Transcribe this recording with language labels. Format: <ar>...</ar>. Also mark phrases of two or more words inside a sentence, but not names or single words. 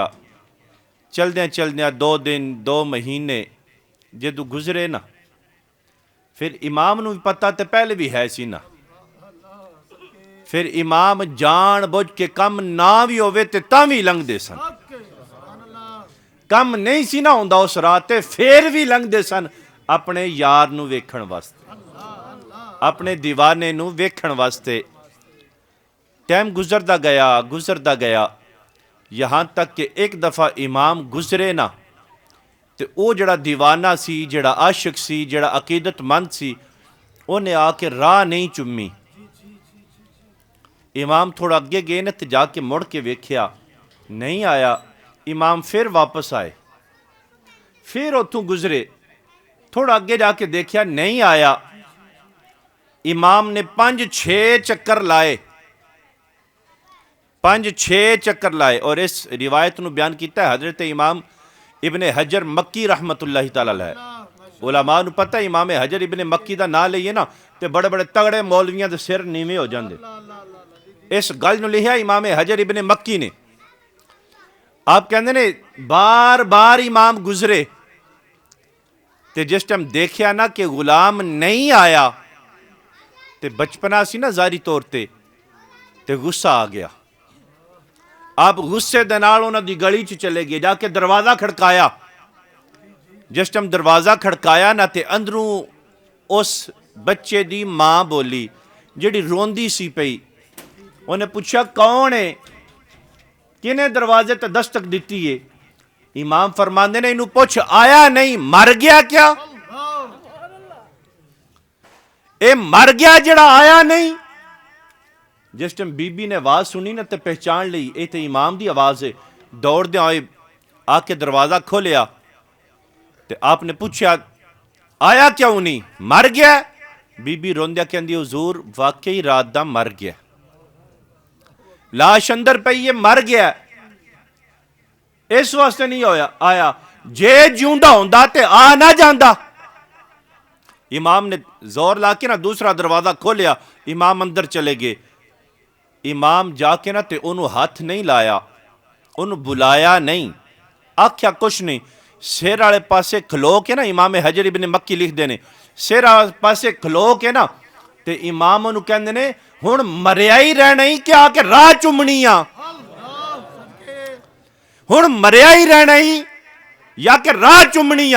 <pa>چلدیاں چلدیاں 2 دن 2 مہینے جدو گزرے نا، پھر امام نو بھی پتہ تے پہلے بھی ہے سی نا، پھر امام جان بوجھ کے کم نہ بھی ہوئے تے تاں بھی لنگ دے سن، کم نہیں سی نہ ہوندا اس راہ تے پھر بھی لنگ دے سن اپنے یار نو ویکھن واسطے، اپنے دیوانے نو ویکھن واسطے۔ ٹائم گزردا گیا</pa> <ur>یہاں تک کہ ایک دفعہ</ur> <pa>امام گزرے نا تے او جڑا دیوانہ سی، جڑا عاشق سی، جڑا عقیدت مند سی، انہیں آ کے راہ نہیں چمی۔ امام تھوڑا اگے گئے نا تے جا کے مڑ کے ویکھیا نہیں آیا، امام پھر واپس آئے، پھر اتھوں گزرے، تھوڑا اگے جا کے دیکھیا نہیں آیا، امام نے 5-6 چکر لائے، 5-6 چکر لائے، اور اس روایت نو بیان کیتا ہے حضرت امام ابن حجر مکی رحمت اللہ تعالیٰ علیہ۔ علماء نو پتہ امام حجر ابن مکی دا نام لئیے نا تے بڑے بڑے تگڑے مولویاں دے سر نیوے ہو جاندے، اس گل نو لکھیا امام حجر ابن مکی نے۔ آپ کہندے نے بار بار امام گزرے تے جس ٹائم دیکھیا نا کہ غلام نہیں آیا تے بچپنا سی نا ظاہری طور تے غصہ آ گیا۔ آپ غصے دے نال انہاں دی گلی چ چلے گئے، جا کے دروازہ کھڑکایا، جس ٹائم دروازہ کھڑکایا نا تے اندروں اس بچے دی ماں بولی جڑی روندی سی پئی، انہیں پوچھا کون ہے، کنے دروازے تے دستک دیتی ہے؟ امام فرماندے نے انہوں پوچھ آیا نہیں مر گیا کیا؟ اے مر گیا جڑا آیا نہیں؟ جس ٹائم بی بی نے آواز سنی نا تے پہچان لئی اے تے امام دی آواز ہے، دوڑ دے آئے آ کے دروازہ کھولیا تے آپ نے پوچھا آیا کیوں نہیں، مر گیا؟ بی بی روندیا کہندی حضور واقعی رات دا مر گیا، لاش اندر پئی یہ مر گیا، اس واسطے نہیں آیا، جے جیوندا ہوندا تے آ نہ جاندا، امام نے زور لا کے نا دوسرا دروازہ کھولیا، امام اندر چلے گئے، امام جا کے نا تے انہوں ہاتھ نہیں لایا، انہوں بلایا نہیں، آکھیا کچھ نہیں، سیر والے پاسے کھلو کے نا امام حجر ابن مکی لکھ دینے، سیر والے پاسے کھلو کے نا تے امام انہوں کہندے نے ہن مریا ہی رہنا ہی کہ آ کے راہ چمنیاں، ہن مریا ہی رہنا ہی یا کہ راہ چمنیاں۔</pa>